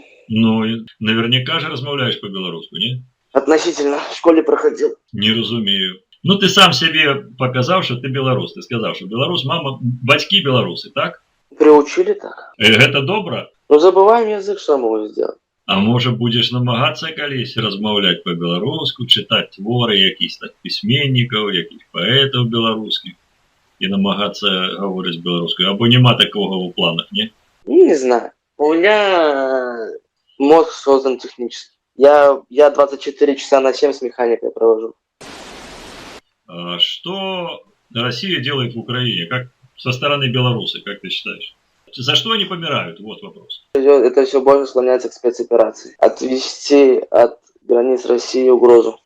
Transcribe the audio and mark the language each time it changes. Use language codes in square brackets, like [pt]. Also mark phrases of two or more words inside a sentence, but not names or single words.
[ru] Ну, наверняка же размовляешь по-белорусски, не? Относительно. В школе проходил. [be] Не разумею. [ru] Ну, ты сам себе показал, что ты белорус. Ты сказал, что белорус, мама, батьки белорусы, так? Приучили так. Это добро? Ну, забываем язык, что могу сделать? [uk] А може будеш намагатися колись розмовляти по-білоруську, читати твори якісь так письменників, яких поетів білоруських і намагатися говорити білоруською? Або нема такого у планах, ні? [ru] Не знаю. У меня мозг создан технически. Я 24 часа на 7 с механикой провожу. Что Россия делает в Украине? Как со стороны белорусы, как ты считаешь? За что они помирают? Вот вопрос. Это все больше склоняется к спецоперации. Отвести от границ России угрозу.